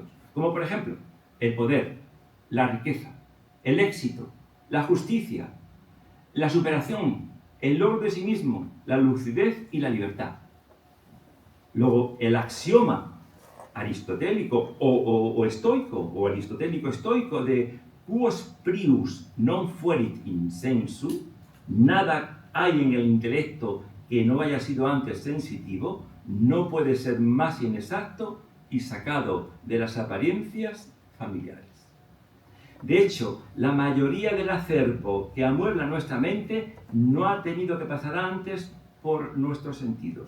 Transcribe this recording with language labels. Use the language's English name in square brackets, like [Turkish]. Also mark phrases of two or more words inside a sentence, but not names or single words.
[Spanish] Como por ejemplo, el poder, la riqueza, el éxito, la justicia, la superación, el logro de sí mismo, la lucidez y la libertad. Luego, el axioma aristotélico o estoico, o aristotélico-estoico de [Latin] quos prius non fuerit in sensu, [Spanish] nada hay en el intelecto que no haya sido antes sensitivo, no puede ser más inexacto y sacado de las apariencias familiares. De hecho, la mayoría del acervo que amuebla nuestra mente no ha tenido que pasar antes por nuestros sentidos.